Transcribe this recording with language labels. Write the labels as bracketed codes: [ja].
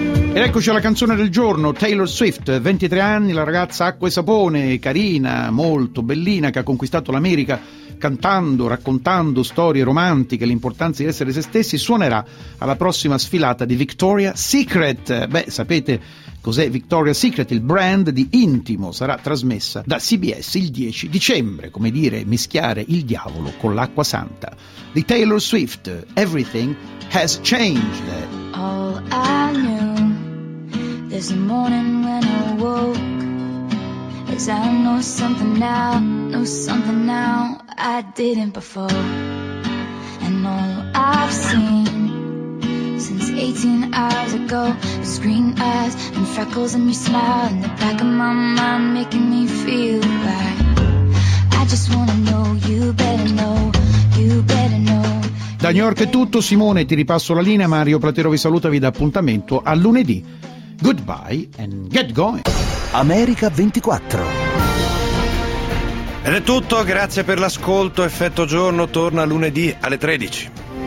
[it] Ed eccoci alla canzone del giorno, Taylor Swift, 23 anni, la ragazza acqua e sapone, carina, molto bellina, che ha conquistato l'America cantando, raccontando storie romantiche, l'importanza di essere se stessi. Suonerà alla prossima sfilata di Victoria's Secret. Beh, sapete cos'è Victoria's Secret, il brand di intimo, sarà trasmessa da CBS il 10 dicembre, come dire, mischiare il diavolo con l'acqua santa. Di Taylor Swift, Everything Has Changed. [en] All I knew this morning when I woke is I know something now I didn't before. And all I've seen since 18 hours ago is green eyes and freckles and your smile in the back of my mind making me feel like I just wanna know, you better know, you better know. [it] Da New York è tutto, Simone, ti ripasso la linea. Mario Platero vi saluta, vi dà appuntamento a lunedì. [en] Goodbye and get going. [it] America 24. Ed è tutto, grazie per l'ascolto. Effetto giorno torna lunedì alle 13.